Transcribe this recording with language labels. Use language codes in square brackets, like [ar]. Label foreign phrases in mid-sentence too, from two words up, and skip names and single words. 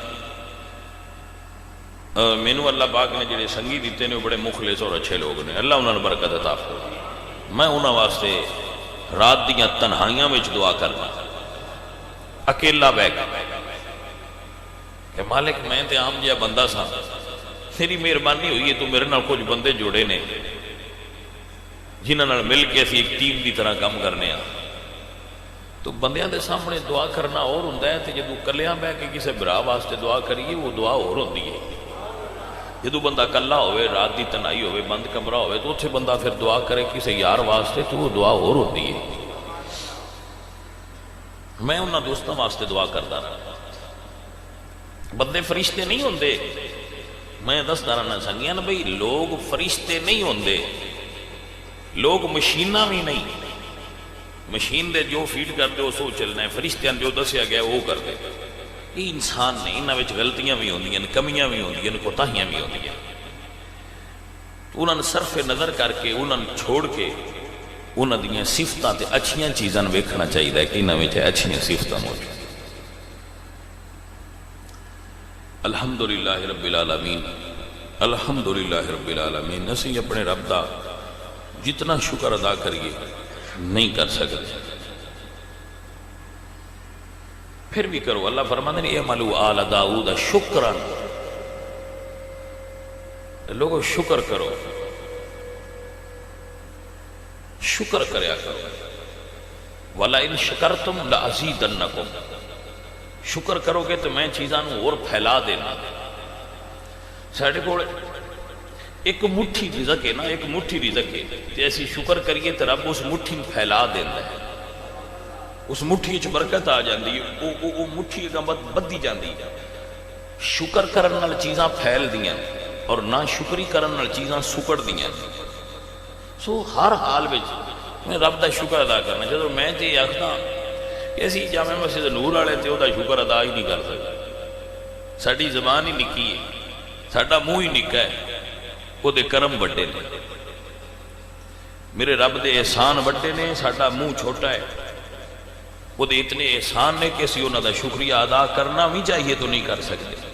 [pa] مینو اللہ پاک نے جڑے سنگی دیتے ہیں [ur] وہ بڑے مخلص اور اچھے لوگ [pa] نے. اللہ انہوں نے برکت عطا فرمائے. میں انہوں واسطے رات دیاں تنہائیاں میں دعا کرنا، اکیلا بہ کے کہ مالک میں تے عام جہا بندہ سا، تیری مہربانی ہوئی ہے تو میرے نال کچھ بندے جوڑے نے جنہاں نال مل کے اسی ایک ٹیم دی طرح کام کرنے ہیں. تو بندیاں دے سامنے دعا کرنا اور ہوندا ہے تے جدوں کلیاں بہ کے کسے برا واسطے دعا کریے وہ دعا اور ہوندی ہے. جدوں بندہ کلا ہوئے، رات دی تنہائی ہوئے، بند کمرہ ہوئے تو اتھے بندہ پھر دعا کرے کسے یار واسطے تو وہ دعا اور ہوندی ہے. میں انہاں دوستاں واسطے دعا کردا رہا. بندے فرشتے نہیں ہوندے، میں دسدا رہنا سنگیاں بھئی لوگ فرشتے نہیں ہوندے، لوگ مشیناں بھی نہیں. مشین دے جو فیڈ کر دے سو چلنا ہے، فرشتیاں جو دسیا گیا وہ کر دے. [ur] یہ انسان نہیں، [pa] انہاں وچ غلطیاں بھی ہوندیاں، کمیاں بھی ہوندیاں، کوتاہیاں بھی ہوندیاں. تو انہاں نے صرف نظر کر کے، انہاں نے چھوڑ کے انہاں دیاں صفتاں تے اچھیاں چیزاں ویکھنا چاہیے کہ انہاں وچ اچھیاں صفتاں موجود. [ar] الحمدللہ رب العالمین، الحمدللہ رب العالمین. [pa] اسی اپنے رب دا جتنا شکر ادا کریے نہیں کر سکتے. پھر بھی کرو. اللہ فرماتے ہیں [ar] اعملوا آل داؤد شکرا، [pa] لوگوں شکر کرو، شکر کریا کرو. [ar] وَلَئِن شَكَرْتُمْ لَأَزِيدَنَّكُمْ. [pa] شکر کرو گے تو میں چیزاں اور پھیلا دینا. ساڑھے کو ایک مٹھی رزق ہے نا، ایک مٹھی رزق ہے، جیسی شکر کریے تو رب اس مٹھی میں پھیلا دینا ہے. اس مٹھی چ برکت آ جاندی ہے، وہ مٹھی بدھی جاندی ہے. شکر کرن نال چیزاں پھیل دیاں اور نہ شکری کرن نال چیزاں سکڑ دیاں. سو ہر حال وچ میں رب دا شکر ادا کرنا. جدوں میں تے آکھدا کہ اسی جامع مسجد نور والے تے دا شکر ادا ہی نہیں کر سکتے. ساڈی زبان ہی نکی ہے، ساڈا منہ ہی نکا ہے، وہ دے کرم بڑے نے. میرے رب دے احسان بڑے نے، ساڈا منہ چھوٹا ہے. وہ دے اتنے احسان نے کہ اسی انہاں دا شکریہ ادا کرنا بھی چاہیے تو نہیں کر سکتے.